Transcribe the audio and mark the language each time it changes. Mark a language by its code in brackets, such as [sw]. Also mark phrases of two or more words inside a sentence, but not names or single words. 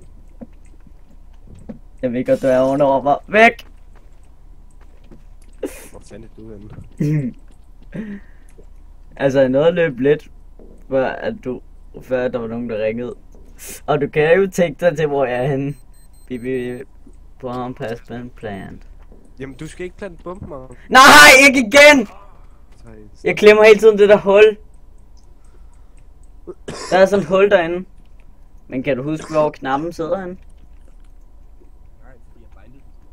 [da] Jeg ved godt, du er ovenover mig. Væk! Hvor fanden er du henne? Altså, jeg nåede at løbe lidt, før der var nogen, der ringede. Og du kan jo tænke dig til, hvor jeg er henne. [en] Bibi, bomb has been planted. [da] Jamen, du skal ikke plante bomben, Magnus. Nej, ikke igen! Jeg klemmer hele tiden det der hul. Der er sådan et hul derinde. Men kan du huske, hvor knappen sidder henne? Nej, fordi jeg bindede.